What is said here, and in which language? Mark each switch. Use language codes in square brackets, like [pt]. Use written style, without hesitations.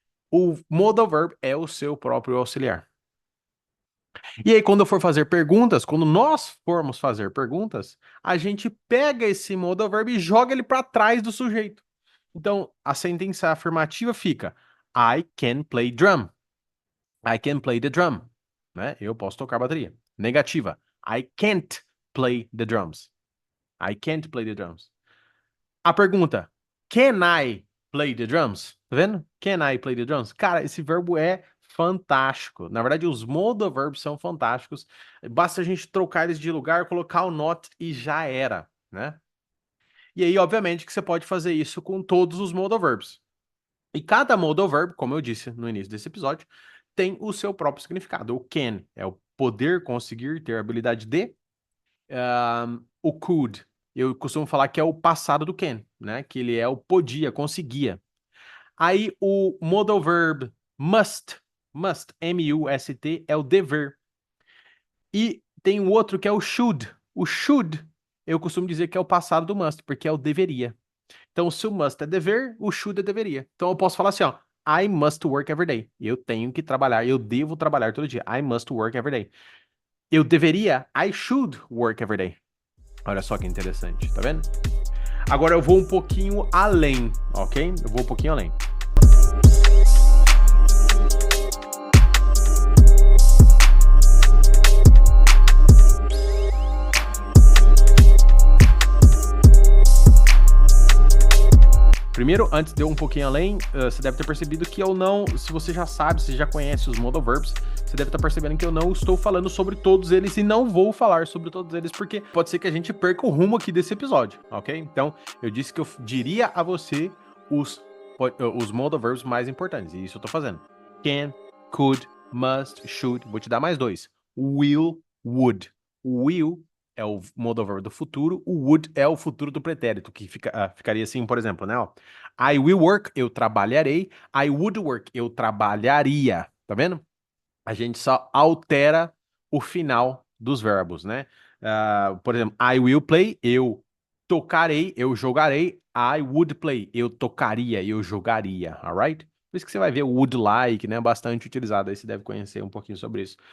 [pt] O modal verb é o seu próprio auxiliar. E aí, quando eu for fazer perguntas, quando nós formos fazer perguntas, a gente pega esse modal verb e joga ele para trás do sujeito. Então, a sentença afirmativa fica: [en] I can play drum. I can play the drum. [pt] Né? Eu posso tocar bateria. [en] Negativa: I can't play the drums. I can't play the drums. A pergunta: Can I play the drums? [pt] Tá vendo? [en] Can I play the drums? [pt] Cara, esse verbo é fantástico. Na verdade, os modal verbs são fantásticos. Basta a gente trocar eles de lugar, colocar o not e já era, né? E aí, obviamente, que você pode fazer isso com todos os modal verbs. E cada modal verb, como eu disse no início desse episódio, tem o seu próprio significado. O can é o poder, conseguir, ter habilidade de. O could, eu costumo falar que é o passado do can, né? Que ele é o podia, conseguia. Aí o modal verb must, M-U-S-T, é o dever. E tem um outro que é o should. O should, eu costumo dizer que é o passado do must, porque é o deveria. Então, se o must é dever, o should é deveria. Então, eu posso falar assim, ó. [en] I must work every day. [pt] Eu tenho que trabalhar, eu devo trabalhar todo dia. [en] I must work every day. [pt] Eu deveria, [en] I should work every day. [pt] Olha só que interessante, tá vendo? Agora eu vou um pouquinho além, ok? Eu vou um pouquinho além. Primeiro, antes de eu um pouquinho além, você deve ter percebido que eu não, se você já sabe, se já conhece os modal verbs, você deve estar percebendo que eu não estou falando sobre todos eles e não vou falar sobre todos eles, porque pode ser que a gente perca o rumo aqui desse episódio, ok? Então, eu disse que eu diria a você os modal verbs mais importantes, e isso eu tô fazendo. Can, could, must, should, vou te dar mais dois. Will, would. Will é o modal verb do futuro, o would é o futuro do pretérito, que ficaria assim, por exemplo, né? Ó, [en] I will work, [pt] eu trabalharei. [en] I would work, [pt] eu trabalharia. Tá vendo? A gente só altera o final dos verbos, né? Por exemplo, [en] I will play, [pt] eu tocarei, eu jogarei. [en] I would play, [pt] eu tocaria, eu jogaria, [en] alright? [pt] Por isso que você vai ver o would like, né? Bastante utilizado. Aí você deve conhecer um pouquinho sobre isso.